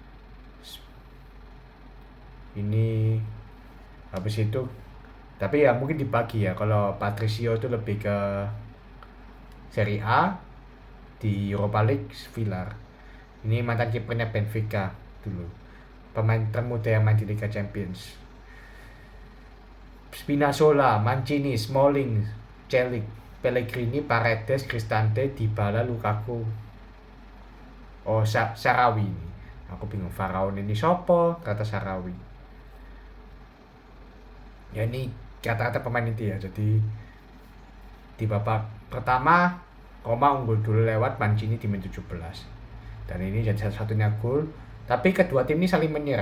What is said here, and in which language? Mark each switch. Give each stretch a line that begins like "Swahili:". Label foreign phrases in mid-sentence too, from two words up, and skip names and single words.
Indonesian: Ini habis itu, tapi ya mungkin dibagi ya, kalau Patricio itu lebih ke Serie A, di Europa League Villar. Ini mantan kipernya Benfica dulu, pemain termuda yang main di Liga Champions. Spinazzola, Mancini, Smalling, Celik, Pellegrini, Paredes, Cristante, Dybala, Lukaku. Oh, Sarawi ini. Aku bingung, Faraon ini sopo, kata Sarawi. Ya ini kata-kata pemain itu ya. Jadi di babak pertama Roma unggul dulu lewat Mancini di menit 17. Dan ini jadi satu-satunya gol. Tapi kedua tim ini saling menyerang.